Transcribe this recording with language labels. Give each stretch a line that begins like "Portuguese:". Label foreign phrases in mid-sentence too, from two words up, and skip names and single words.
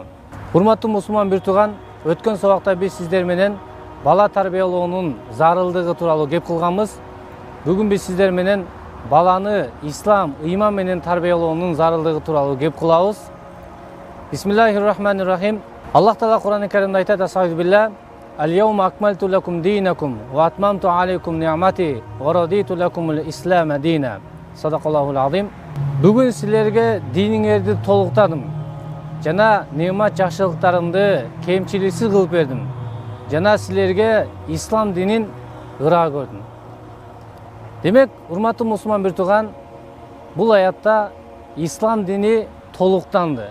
Kyrgyz: Урматтуу мусулман бир тууган, өткөн сабакта биз сиздер менен бала тарбиялоонун зарылдыгы тууралуу кеп кылганбыз. Бүгүн биз сиздер менен баланы ислам, ыйман менен тарбиялоонун зарылдыгы тууралуу кеп кылабыз. Бисмиллахиррахманиррахим. Аллах Таала Кур'ан-ы Каримде айтат: "Астагфирулlah.
Arabic: اليوم أكملت لكم دينكم وأتممت عليكم نعمتي ورضيت لكم الإسلام دينا." صدق الله العظيم.
Kyrgyz: Бүгүн силерге диниңерди толуктадым. Жана немат жакшылыктарымды кемчиликсиз кылып бердим. Жана силерге ислам динин ыраа көрдүм. Демек, урматтуу мусулман бир тууган, бул аятта ислам дини толуктанды.